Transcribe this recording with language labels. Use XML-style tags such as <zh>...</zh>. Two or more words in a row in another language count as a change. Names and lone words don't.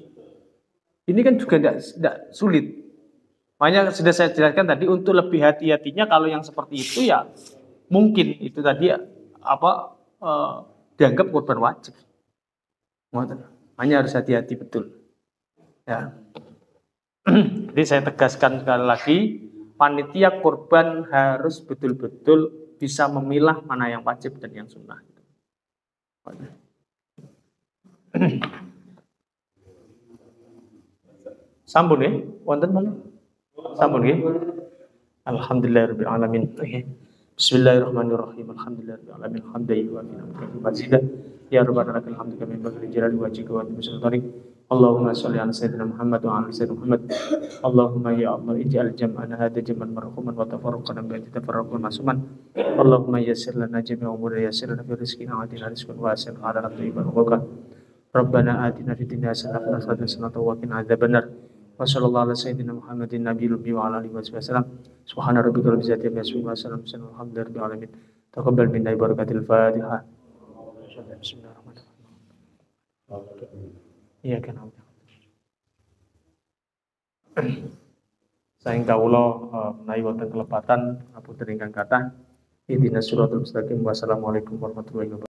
<id>Ini kan juga tidak sulit. Makanya sudah saya jelaskan tadi untuk lebih hati-hatinya kalau yang seperti itu ya mungkin itu tadi dianggap korban wajib. Hanya harus hati-hati betul. Ya. Jadi saya tegaskan sekali lagi, panitia korban harus betul-betul bisa memilah mana yang wajib dan yang sunnah.</id> <jv>Sampun ya, wonten mana? Sampun nggih.</jv> <ar>الحمد لله رب العالمين. بسم الله الرحمن الرحيم. الحمد لله رب العالمين. حمدا لك يا ربنا لك الحمد كما ينبغي لجلال وجهك ول اللهم صل على سيدنا محمد وعلى سيدنا محمد. اللهم يا الله اجعل جمعنا هذا جمعا مرحوما وتفرقنا بعده تفرقا معصوما. اللهم يسر لنا جميع أموري يسر لنا في رزقنا وآتنا رزقا واسعا وعلى طيبا وربنا آتنا في الدنيا حسنة وفي الآخرة حسنة وقنا عذاب النار. وصلى الله على سيدنا محمد النبي الأمي وعلى آله وسلم. سبحان ربك رب العزة عما يصفون وسلام الحمد لله رب العالمين. تقبل منا بركة الفاتحة. بسم الله الرحمن الرحيم.</ar> <id>Iya kan.</id> <jv>Saing kawula menawi wonten kelepatan apunten ingkang kathah.</jv> <ar>اهدنا الصراط المستقيم. والسلام عليكم ورحمة الله وبركاته.</ar>